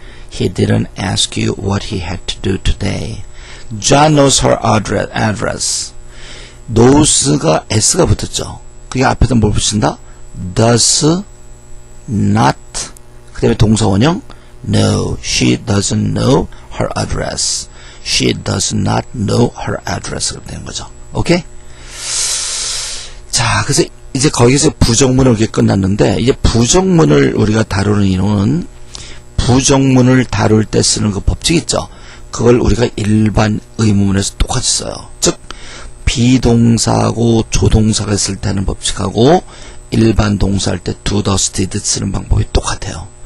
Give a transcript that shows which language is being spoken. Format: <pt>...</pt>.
<en>he didn't ask you what he had to do today. John knows her address.</en> <ko>knows가 s가 붙었죠. 그게 앞에다 뭘 붙인다?</ko> <en>does not.</en> <ko>그 다음에 동사 원형 no.</ko> <en>She doesn't know her address. She does not know her address.</en> <ko>그럼 되는 거죠. 오케이? 자, 그래서 이제 거기서 부정문을 이렇게 끝났는데 이제 부정문을 우리가 다루는 이유는 부정문을 다룰 때 쓰는 그 법칙 있죠. 그걸 우리가 일반 의문문에서 똑같이 써요. 즉 비동사하고 조동사가 있을 때 하는 법칙하고 일반 동사할 때 do, does, did 쓰는 방법이 똑같아요.</ko>